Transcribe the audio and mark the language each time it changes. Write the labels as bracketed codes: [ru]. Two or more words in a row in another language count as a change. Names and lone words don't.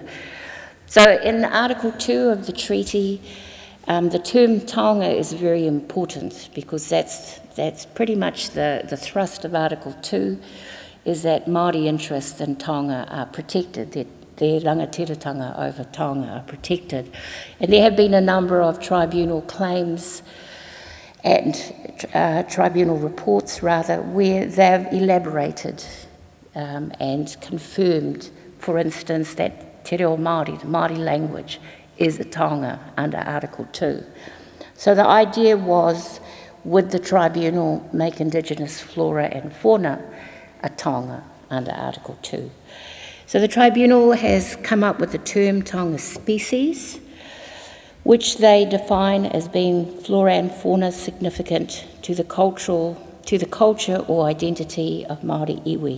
[en] So in Article 2 of the treaty, the term taonga is very important, because that's pretty much the thrust of Article 2, is that Māori interests in taonga are protected, that their rangatiratanga over taonga are protected. And there have been a number of tribunal claims and tribunal reports, rather, where they've elaborated and confirmed, for instance, that [mi] te reo Māori, [en] the Māori language, is a taonga under Article 2. So the idea was, would the tribunal make Indigenous flora and fauna a taonga under Article 2? So the tribunal has come up with the term taonga species, which they define as being flora and fauna significant to the culture or identity of [mi] Māori iwi.